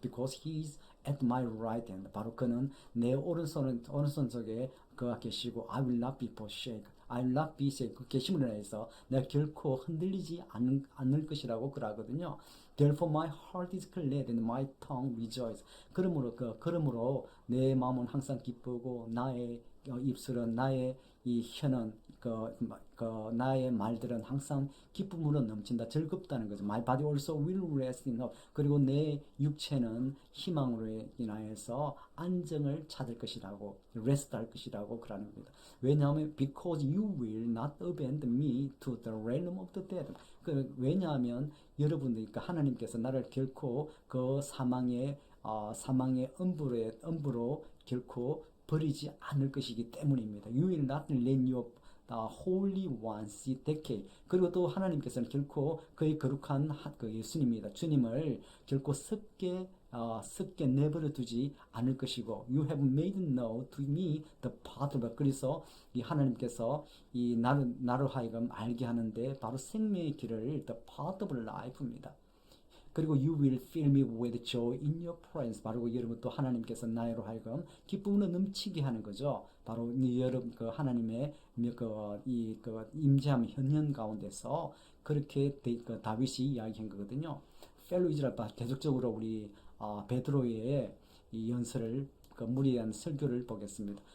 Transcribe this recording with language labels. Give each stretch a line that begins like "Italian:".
English: Because he is at my right hand.
Korean: 바로 그는 내 오른손 쪽에 그가 계시고,
English: I will not be shaken. I will not be shaken.
Korean: 그 계심을 인해서 내가 결코 흔들리지 않을 것이라고 그러거든요.
English: Therefore my heart is glad and my tongue rejoice.
Korean: 그러므로 내 마음은 항상 기쁘고 나의 입술은, 나의 이 혀는, 나의 말들은 항상 기쁨으로 넘친다, 즐겁다는 거죠.
English: My body also will rest in hope.
Korean: 그리고 내 육체는 희망으로 인하여서 안정을 찾을 것이라고, rest 할 것이라고 그러는 겁니다. 왜냐하면
English: because you will not abandon me to the realm of the dead.
Korean: 왜냐하면 여러분들, 그러니까 하나님께서 나를 결코 그 사망의 음부로 결코 버리지 않을 것이기 때문입니다.
English: You will not let your holy ones decay.
Korean: 그리고 또 하나님께서는 결코 그의 거룩한 그 예수님입니다. 주님을 결코 썩게 내버려 두지 않을 것이고,
English: You have made known to me the path of.
Korean: 그래서 이 하나님께서 이 나를 하여금 알게 하는데 바로 생명의 길을
English: the path of life
Korean: 입니다. 그리고
English: you will fill me with joy in your presence.
Korean: 바로 여러분 또 하나님께서 나로 하여금 기쁨으로 넘치게 하는 거죠. 바로 여러분 그 하나님의 그 임재함 현현 가운데서 그렇게 그 다윗이 이야기한 거거든요. 펠로 이스라엘 계속적으로 우리 베드로의 이 연설을 그 무리한 설교를 보겠습니다.